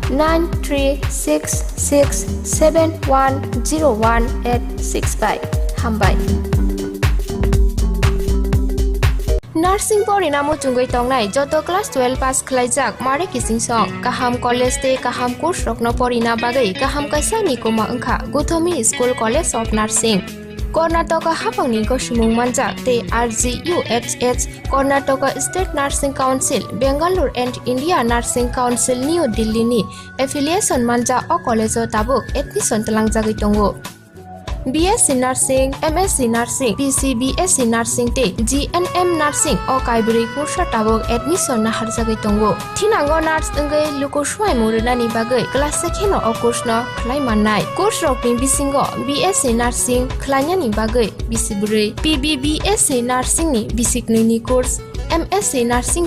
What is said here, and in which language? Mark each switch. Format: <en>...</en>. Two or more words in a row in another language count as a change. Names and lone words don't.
<trp>9366710185 hambai Nursing pori namo chungoi tongnai joto class 12 pass khlaijak mare kising song kaham college te kaham course rokno pori na bagai kaham kaisa ni koma angkha Guthomi School College of Nursing Karnataka hapangni gosumung manjak te RGUHH Karnataka State Nursing Council Bangalore and India Nursing Council New Delhi ni affiliation manja o college o tabuk admission talangjagi tongo BSc Nursing, MSc Nursing, BSc Nursing te GNM Nursing o kaibri kursa tabok admission na harjagai tongo thinango nurse engai lukuswai murunani bagai class sekheno o course no khlai mannai course rokni bisingo BSc Nursing khlainani bagai bisibrui PBBSc Nursing ni bisiknini course MSc Nursing</trp>